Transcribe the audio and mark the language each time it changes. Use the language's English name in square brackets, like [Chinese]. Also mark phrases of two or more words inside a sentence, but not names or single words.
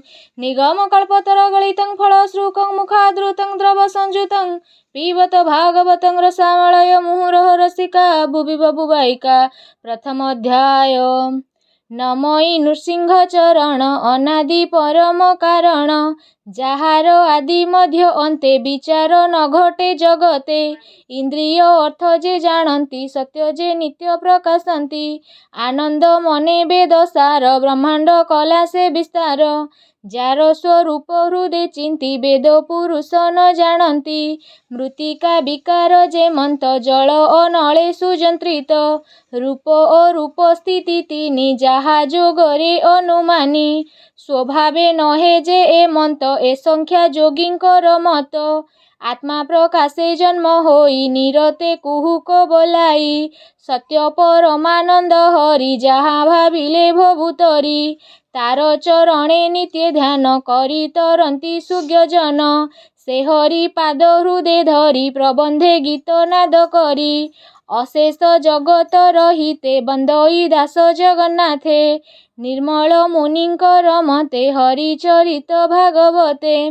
[Sanskrit] निगमकल्पतरुगलितं फलश्रुतं मुखादृतं द्रवसंयुतं पिबत भागवतं रसामलय मुहुरः रसिका भुवि बभुवैका। [Odia] ପ୍ରଥମ ଅଧ୍ୟାୟ। ନମୋଇ ନୃସିଂହ ଚରଣ ଅନାଦି ପରମ କାରଣ, ଯାହାର ଆଦି ମଧ୍ୟ ଅନ୍ତେ ବିଚାର ନ ଘଟେ ଜଗତେ। ଇନ୍ଦ୍ରିୟ ଅର୍ଥ ଯେ ଜାଣନ୍ତି ସତ୍ୟ ଯେ ନିତ୍ୟ ପ୍ରକାଶନ୍ତି, ଆନନ୍ଦ ମନେ ବେଦ ସାର ବ୍ରହ୍ମାଣ୍ଡ କଳା ସେ ବିସ୍ତାର। ଯାର ସ୍ୱରୂପ ହୃଦୟ ଚିନ୍ତି ବେଦ ପୁରୁଷ ନ ଜାଣନ୍ତି, ମୃତ୍ତିକା ବିକାର ଯେ ମନ୍ତ ଜଳ ଅନଳେ ସୁଜନ୍ତ୍ରିତ। ରୂପ ଅରୂପ ସ୍ଥିତି ତିନି ଯାହା ଯୋଗରେ ଅନୁମାନି, ସ୍ୱଭାବେ ନହେ ଯେ ଏ ମନ୍ତ ଏ ସଂଖ୍ୟା ଯୋଗୀଙ୍କର ମତ। ଆତ୍ମା ପ୍ରକାଶେ ଜନ୍ମ ହୋଇ ନିରତେ କୁହୁକ ବୋଲାଇ, ସତ୍ୟ ପରମାନନ୍ଦ ହରି ଯାହା ଭାବିଲେ ଭଭୂତରି। ତାର ଚରଣେ ନିତ୍ୟ ଧ୍ୟାନ କରି ତରନ୍ତି ସୁଜ୍ଞଜନ, ସେ ହରି ପାଦ ହୃଦୟ ଧରି ପ୍ରବନ୍ଧେ ଗୀତ ନାଦ କରି। ଅଶେଷ ଜଗତ ରହିତେ ବନ୍ଦଇ ଦାସ ଜଗନ୍ନାଥେ, ନିର୍ମଳ ମୁନିଙ୍କର ମତେ ହରିଚରିତ ଭାଗବତେ।